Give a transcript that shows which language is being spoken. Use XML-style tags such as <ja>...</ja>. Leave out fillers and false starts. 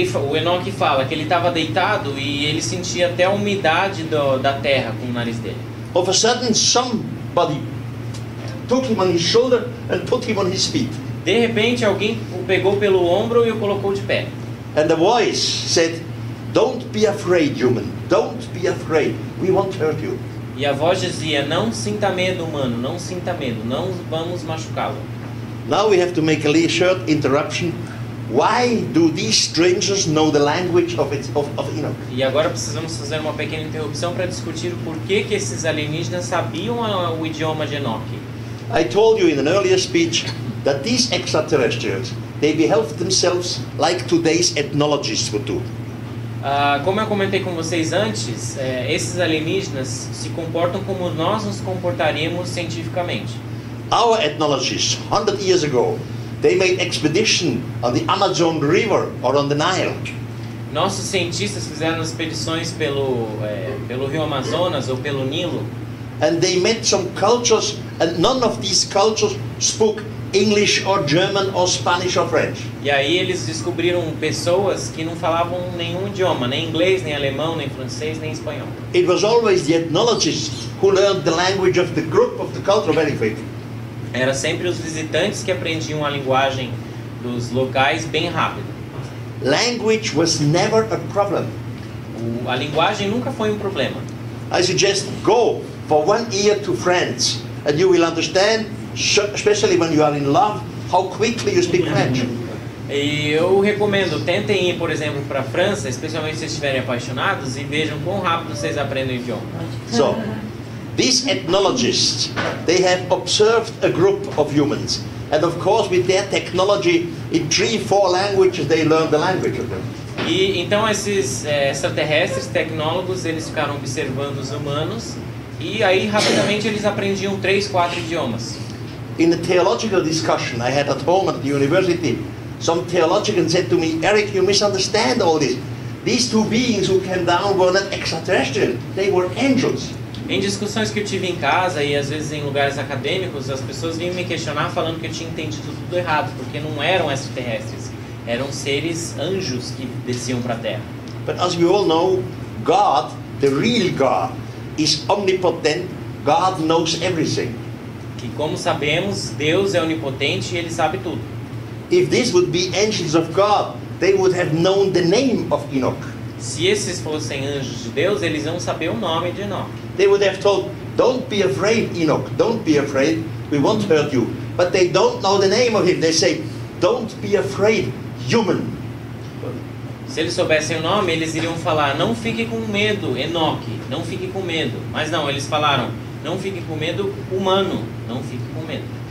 <pt>O Enoque fala que ele estava deitado e ele sentia até a umidade da terra com o nariz dele.</pt> <en>Of a sudden, somebody took him on his shoulder and put him on his feet.</en> <pt>De repente, alguém o pegou pelo ombro e o colocou de pé.</pt> <en>And the voice said, don't be afraid, human. Don't be afraid. We won't hurt you.</en> <pt>E a voz dizia, não sinta medo, humano, não sinta medo, não vamos machucá-lo.</pt> <en>Now we have to make a short interruption. Why do these strangers know the language of Enoch?</en> <pt>E agora precisamos fazer uma pequena interrupção para discutir o porquê que esses alienígenas sabiam o idioma de Enoque.</pt> <en>I told you in an earlier speech that these extraterrestrials, they behave themselves like today's ethnologists would do.</en> <pt>Como eu comentei com vocês antes, esses alienígenas se comportam como nós nos comportaríamos cientificamente.</pt> <en>Our ethnologists, 100 years ago, they made expedition on the Amazon River or on the Nile.</en> <pt>Nossos cientistas fizeram expedições pelo rio Amazonas ou pelo Nilo.</pt> <en>And they met some cultures, and none of these cultures spoke English or German or Spanish or French.</en> <pt>E aí eles descobriram pessoas que não falavam nenhum idioma, nem inglês, nem alemão, nem francês, nem espanhol.</pt> <en>It was always the ethnologists who learned the language of the group, of the culture very quick.</en> <pt>Era sempre os visitantes que aprendiam a linguagem dos locais bem rápido.</pt> <en>Language was never a problem.</en> <pt>A linguagem nunca foi um problema.</pt> <en>I suggest go for 1 year to France and you will understand, especially when you are in love, how quickly you speak French.</en> <pt>E eu recomendo, tentem ir, por exemplo, para a França, especialmente se vocês estiverem apaixonados, e vejam quão rápido vocês aprendem o idioma.</pt> <en>So, these ethnologists, they have observed a group of humans. And of course, with their technology, in 3-4 languages, they learn the language of them.</en> <pt>E então esses extraterrestres, tecnólogos, eles ficaram observando os humanos e aí rapidamente eles aprendiam 3, 4 idiomas.</pt> <en>In a theological discussion I had at home at the university, some theologian said to me, Eric, you misunderstand all this. These two beings who came down were not extraterrestrial, they were angels.</en> <pt>Em discussões que eu tive em casa e às vezes em lugares acadêmicos, as pessoas vinham me questionar falando que eu tinha entendido tudo errado, porque não eram extraterrestres, eram seres anjos que desciam para a Terra.</pt> <en>But as we all know, God, the real God, is omnipotent. God knows everything.</en> <pt>Que como sabemos, Deus é onipotente e Ele sabe tudo.</pt> <en>If this would be angels of God, they would have known the name of Enoch.</en> <pt>Se esses fossem anjos de Deus, eles iam saber o nome de Enoque.</pt> <en>They would have told, don't be afraid, Enoch, don't be afraid, we won't hurt you. But they don't know the name of him. They say, don't be afraid, human.</en> <pt>Se eles soubessem o nome, eles iriam falar, não fique com medo, Enoque, não fique com medo. Mas não, eles falaram, não fique com medo, humano, não fique com medo.</pt>